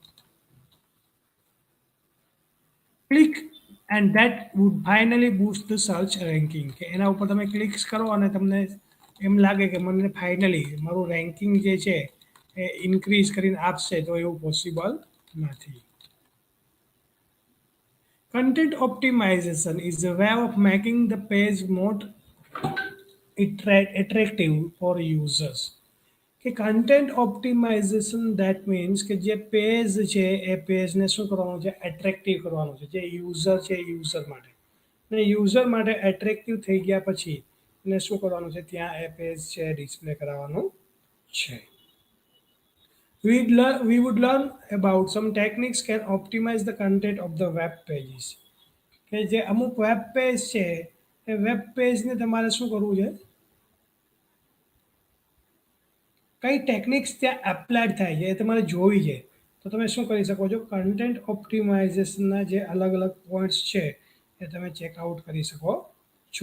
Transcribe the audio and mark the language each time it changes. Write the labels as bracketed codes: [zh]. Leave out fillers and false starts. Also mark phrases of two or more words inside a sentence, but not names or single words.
[en] click and that would finally boost the search ranking. [gu] કે એના ઉપર તમે ક્લિક્સ કરો અને તમને એમ લાગે કે મને ફાઇનલી મારું રેન્કિંગ જે છે એ ઇન્ક્રીઝ કરીને આપશે, તો એવું પોસિબલ નથી. [en] Content optimization is a way of making the page more attractive for users. [gu] કે [en] content optimization that means [gu] કે જે પેજ છે એ પેજને શું કરવાનું છે એટ્રેક્ટિવ કરવાનું છે, જે યુઝર છે યુઝર માટે, અને યુઝર માટે એટ્રેક્ટિવ થઈ ગયા પછી એને શું કરવાનું છે ત્યાં એ પેજ છે ડિસ્પ્લે કરાવવાનું છે. [en] We would learn about some techniques can optimize the content of the web pages. [gu] કે જે અમુક [en] web page [gu] છે એ [en] web page [gu] તમારે શું કરવું છે, કઈ ટેકનિક્સ ત્યાં એપ્લાયડ થાય છે એ તમારે જોવી છે. તો તમે શું કરી શકો છો, [en] content optimization's [gu] જે અલગ અલગ પોઈન્ટ્સ છે એ તમે ચેકઆઉટ કરી શકો છો.